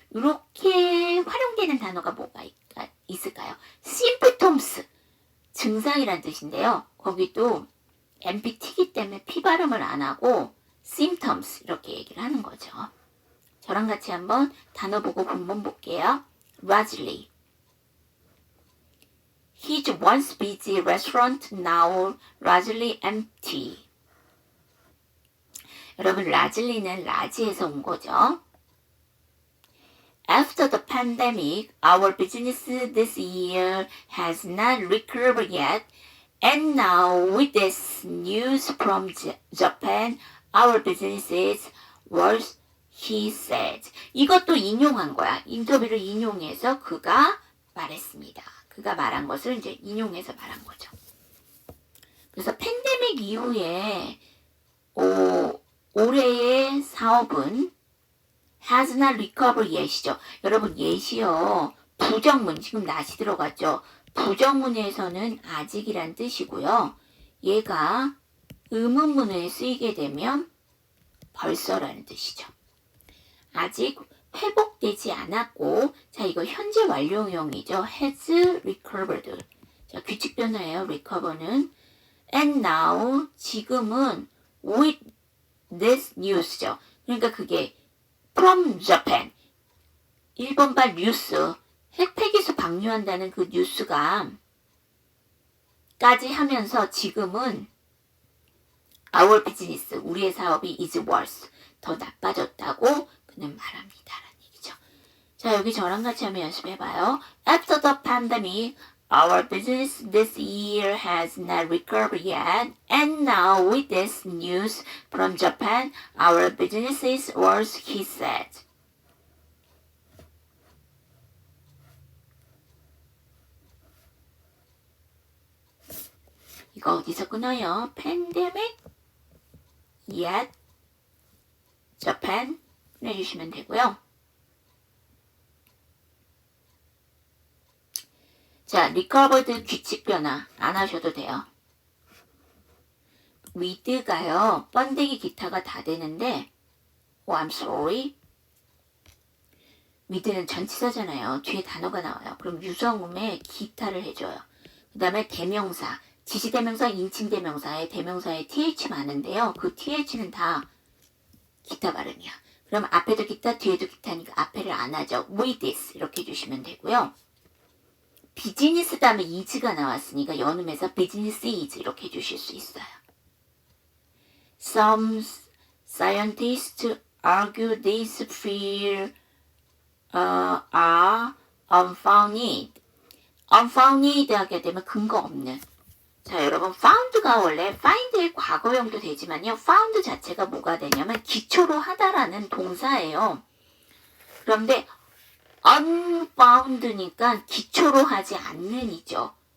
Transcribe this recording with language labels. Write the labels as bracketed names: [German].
[Korean] 이렇게 활용되는 단어가 뭐가 있을까요? symptoms, 증상이란 뜻인데요. 거기도 empty이기 때문에 P 발음을 안 하고 symptoms 이렇게 얘기를 하는 거죠. 저랑 같이 한번 단어 보고 본문 볼게요. [English] 라즐리. His once busy restaurant now largely empty. [Korean] 여러분, 라즐리는 라지에서 온 거죠. [English] After the pandemic, our business this year has not recovered yet, and now with this news from Japan, our business is worse, he said. [Korean] 이것도 인용한 거야. 인터뷰를 인용해서 그가 말했습니다. 그가 말한 것을 이제 인용해서 말한 거죠. 그래서 팬데믹 이후에 올해의 사업은 [English] has not recovered yet [Korean] 이죠. 여러분, yet이요. 부정문, 지금 not이 들어갔죠. 부정문에서는 아직이란 뜻이고요. 얘가 의문문에 쓰이게 되면 벌써라는 뜻이죠. 아직 회복되지 않았고, 자, 이거 현재 완료형이죠. [English] has recovered. [Korean] 자, 규칙 변화예요. recover는. [English] And now, 지금은 with this news죠. [Korean] 그러니까 그게 [English] from Japan. [Korean] 일본발 뉴스. 핵폐기수 방류한다는 그 뉴스가 까지 하면서 지금은 [English] our business, [Korean] 우리의 사업이 [English] is worse. [Korean] 더 나빠졌다고 그는 말합니다라는 얘기죠. 자, 여기 저랑 같이 한번 연습해봐요. [English] After the pandemic, our business this year has not recovered yet, and now with this news from Japan, our business is worse, he said. [Korean] 이거 어디서 끊어요? pandemic, yet, Japan 해주시면 되고요. 자, recovered 규칙 변화 안 하셔도 돼요. with가요. 번데기 기타가 다 되는데 [English] I'm sorry. [Korean] with는 전치사잖아요. 뒤에 단어가 나와요. 그럼 유성음에 기타를 해줘요. 그 다음에 대명사, 지시대명사, 인칭대명사에 대명사에 th 많은데요. 그 th는 다 기타 발음이야. 그럼 앞에도 기타, 뒤에도 기타니까 앞에를 안 하죠. with this 이렇게 해주시면 되고요. 비즈니스 다음에 is가 나왔으니까 연음해서 business is 이렇게 해주실 수 있어요. [English] Some scientists argue this fear are unfounded. [Korean] unfounded 하게 되면 근거 없는. 자, 여러분, found가 원래 find의 과거형도 되지만요. found 자체가 뭐가 되냐면 기초로 하다라는 동사예요. 그런데 unfound니까 기초로 하지 않는이죠.